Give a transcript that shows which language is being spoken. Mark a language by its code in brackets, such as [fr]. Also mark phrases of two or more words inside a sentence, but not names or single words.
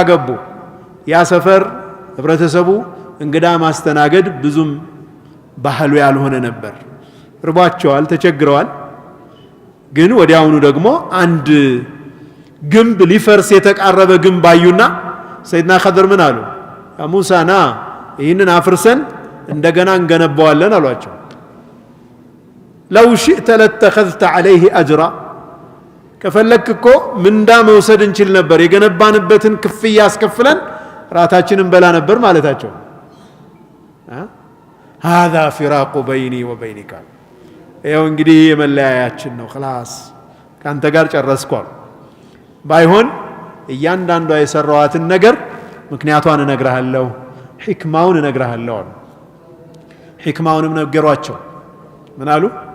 [am] ገቡ ያ ሰፈር ህብረተሰቡ እንግዳ ማስተናገድ ብዙም ባህሉ ያልሆነ ነበር ርቧቸዋል ተቸግረዋል ግን ወዲያውኑ ደግሞ አንድ ግንብ ሊፈርስ የተቃረበ ግንብ አዩና ሰይድና ኸድር ምን አሉ [ar] يا موسى [am] ና ይህንን አፍርሰን እንደገና እንገነባዋለን አሏቸው [ar] لو شئت لاتخذت عليه اجرا [am] ከፈለክ እኮ ምንዳ መውሰድ እንችል ነበር የገነባንበትን ክፍያ አስከፍለን ራታችንን በላ ነበር ማለታቸው [ar] هذا فراق بيني وبينك [am] ያው እንግዲህ የመለያያችን ነው خلاص ካንተ ጋር ጨረስኳል ባይሆን እያንዳንዷ የሰራዋትን ነገር ምክንያቷን እነግርሃለሁ ህክማውን እነግርሃለሁ ህክማውንም ነገሯቸው ምን አሉ